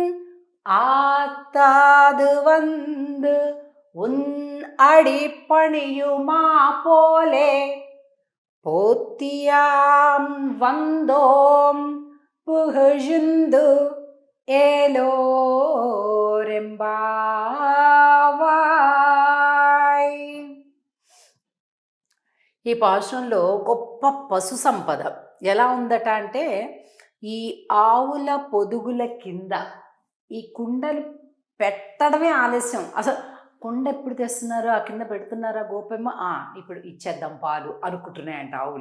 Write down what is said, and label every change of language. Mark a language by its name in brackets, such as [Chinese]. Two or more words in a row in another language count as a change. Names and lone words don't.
[Tamil] ஆத்தாது வந்து உன் அடிப்பணியுமா போலே போத்தியாம் வந்தோம் புகழ்ந்து ఏలోరెంబావాయ్. [Telugu] ఈ పాశంలో గొప్ప పశు సంపద ఎలా ఉందట అంటే, ఈ ఆవుల పొదుగుల కింద ఈ కుండలు పెట్టడమే ఆలస్యం. అసలు కుండ ఎప్పుడు తెస్తున్నారు, ఆ కింద పెడుతున్నారా గోపమ్మ, ఇప్పుడు ఇచ్చేద్దాం పాలు అనుకుంటున్నాయంట ఆవులు.